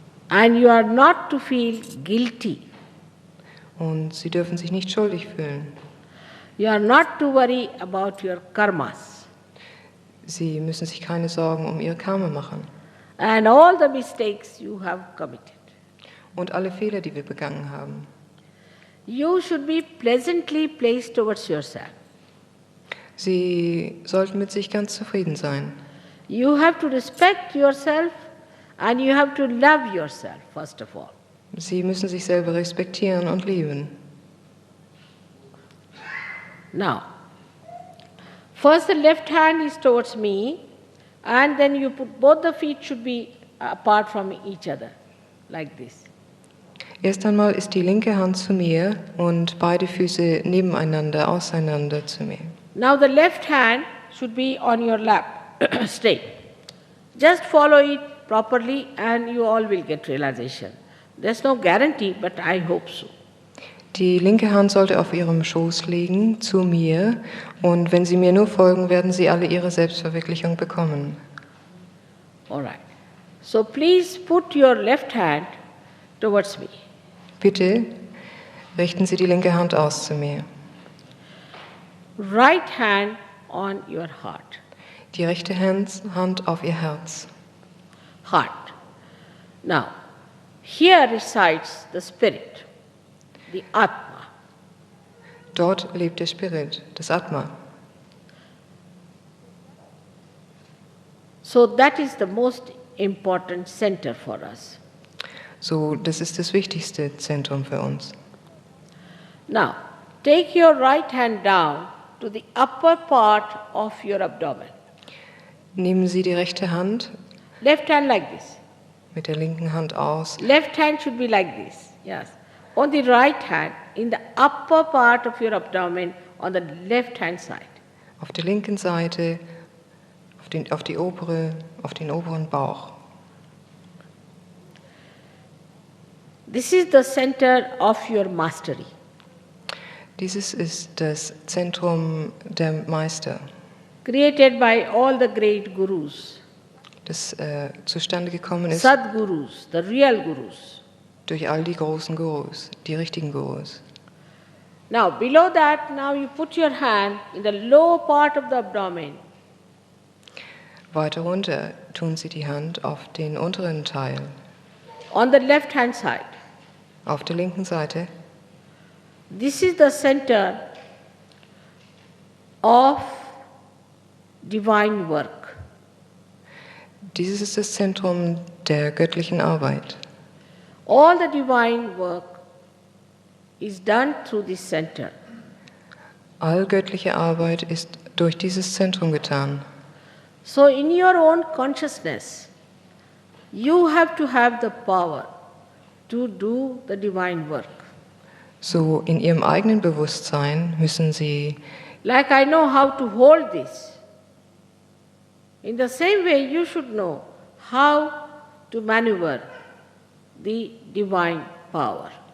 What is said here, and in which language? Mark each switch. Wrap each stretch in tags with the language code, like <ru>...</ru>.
<en>And you are not to feel guilty.</en> <de>Und Sie dürfen sich nicht schuldig fühlen.</de> <en>You are not to worry about your karmas</en> <de>Sie müssen sich keine Sorgen um Ihr Karma machen.</de> <en>and all the mistakes you have committed.</en> <de>Und alle Fehler, die wir begangen haben.</de> <en>You should be pleasantly placed towards yourself.</en> <de>Sie sollten mit sich ganz zufrieden sein.</de> <en>You have to respect yourself and you have to love yourself, first of all.</en> <de>Sie müssen sich selber respektieren und lieben.</de> <en>Now, first the left hand is towards me, and then you put both the feet should be apart from each other, like this.</en> <de>Erst einmal ist die linke Hand zu mir und beide Füße nebeneinander, auseinander zu mir.</de> <en>Now the left hand should be on your lap, straight. Just follow it properly and you all will get realization. There's no guarantee, but I hope so.</en> <de>Die linke Hand sollte auf Ihrem Schoß liegen, zu mir, und wenn Sie mir nur folgen, werden Sie alle Ihre Selbstverwirklichung bekommen.</de> <en>All right. So please put your left hand towards me.</en> <de>Bitte richten Sie die linke Hand aus zu mir.</de> <en>Right hand on your heart.</en> <de>Die rechte Hand auf Ihr Herz.</de> <en>Heart. Now, here resides the spirit, the Atma.</en> <de>Dort lebt der Spirit, das Atma.</de> <en>So that is the most important center for us.</en> <de>So, das ist das wichtigste Zentrum für uns.</de> <en>Now, take your right hand down to the upper part of your abdomen.</en> <de>Nehmen Sie die rechte Hand</de> <en>Left hand like this.</en> <de>mit der linken Hand aus.</de> <en>Left hand should be like this. Yes. On the right hand, in the upper part of your abdomen, on the left hand side.</en> <de>Auf der linken Seite, auf den oberen Bauch.</de> <en>This is the center of your mastery.</en> <de>Dieses ist das Zentrum der Meister,</de> <en>Created by all the great gurus,</en> <de>das zustande gekommen ist</de> <en>Sadgurus, the real gurus.</en> <de>durch all die großen Gurus, die richtigen Gurus.</de> <en>Now, below that, now you put your hand in the lower part of the abdomen.</en> <de>Weiter runter tun Sie die Hand auf den unteren Teil,</de> <en>On the left hand side.</en> <de>auf der linken Seite.</de> <en>This is the center of divine work.</en> <de>Dieses ist das Zentrum der göttlichen Arbeit.</de> <en>All the divine work is done through this center.</en> <de>All göttliche Arbeit ist durch dieses Zentrum getan.</de> <en>So in your own consciousness, you have to have the power to do the divine work.</en> <de>So in ihrem eigenen Bewusstsein müssen sie,</de> <en>Like I know how to hold this. In the same way, you should know how to maneuver the divine power.</en>